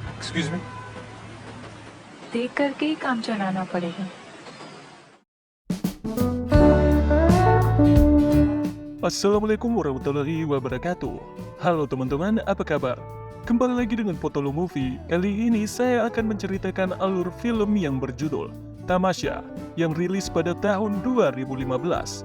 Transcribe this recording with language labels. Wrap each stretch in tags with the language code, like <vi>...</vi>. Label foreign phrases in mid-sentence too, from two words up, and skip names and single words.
<en>Excuse me?</en> <hi>देख करके ही काम चलाना पड़ेगा।</hi> <ar>السلام عليكم ورحمة الله وبركاته.</ar> <id>Halo teman-teman, apa kabar? Kembali lagi dengan Potolo Movie. Kali ini saya akan menceritakan alur film yang berjudul Tamasya yang rilis pada tahun 2015.</id>